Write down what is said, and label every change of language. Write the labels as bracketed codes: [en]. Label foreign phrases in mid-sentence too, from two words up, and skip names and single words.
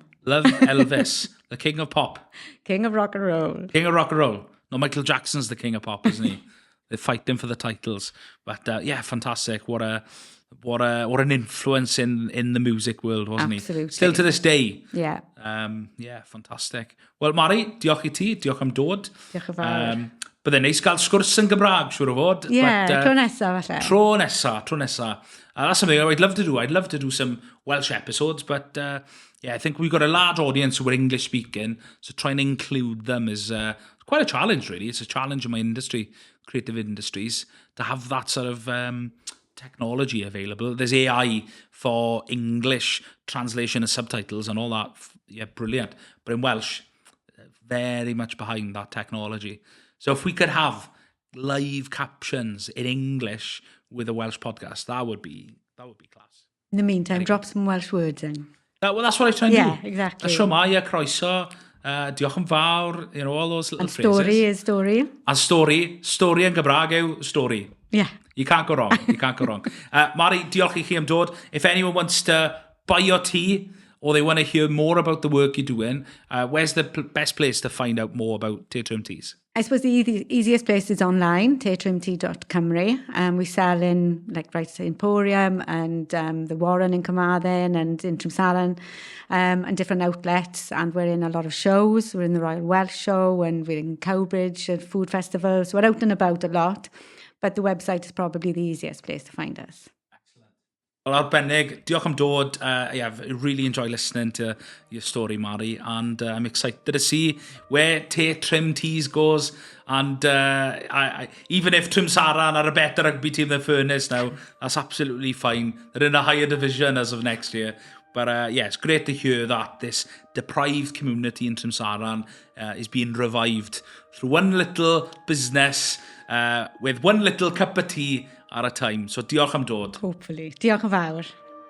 [en] Love Elvis, the king of pop. King of rock and roll. King of rock and roll. No, Michael Jackson's the king of pop, isn't he? They're fighting for the titles. But yeah, fantastic. What an influence in the music world, wasn't Absolutely. he? Still to this day. Yeah. Yeah, fantastic. [cy] Wel, Mari, diolch I ti, diolch am dod. Diolch yn fawr. Byddai'n neis gael sgwrs yn Gymraeg, siwr o fod. Yeah, tro nesa falle. Tro nesa. [en] That's something I'd love to do. I'd love to do some Welsh episodes, but yeah, I think we've got a large audience who are English speaking, so trying to include them is quite a challenge, really. It's a challenge in my industry, creative industries, to have that sort of technology available. There's AI for English translation and subtitles and all that. Yeah, brilliant. But in Welsh, very much behind that technology. So if we could have live captions in English with a Welsh podcast, that would be class. In the meantime, drop some Welsh words in. Well, that's what I try and do. Yeah, exactly. [cy] A siomai, a croeso, diolch yn fawr, [en] all those little phrases. And story is story. And story [cy] yn Gymraeg yw [en] story. Yeah. You can't go wrong. [cy] Mari, diolch I chi am dod. [en] If anyone wants to buy your tea, or they want to hear more about the work you're doing, where's the best place to find out more about Tetrim Teas? I suppose the easiest place is online, tetrimtea.com. We sell in Wright's Emporium and the Warren in Carmarthen and in Trimsaran, and different outlets. And we're in a lot of shows. We're in the Royal Welsh Show, and we're in Cowbridge at food festivals. So we're out and about a lot. But the website is probably the easiest place to find us. Well, [cy] arbennig, diolch am dod. [en] Yeah, I really enjoy listening to your story, Mari, and I'm excited to see where Tetrim Teas goes. And even if Trimsaran are a better rugby team than Furness now, that's absolutely fine. They're in a higher division as of next year. But yeah, it's great to hear that this deprived community in Trimsaran is being revived through one little business with one little cup of tea at a time. [cy] So diolch am dod. Hopefully. Diolch yn fawr.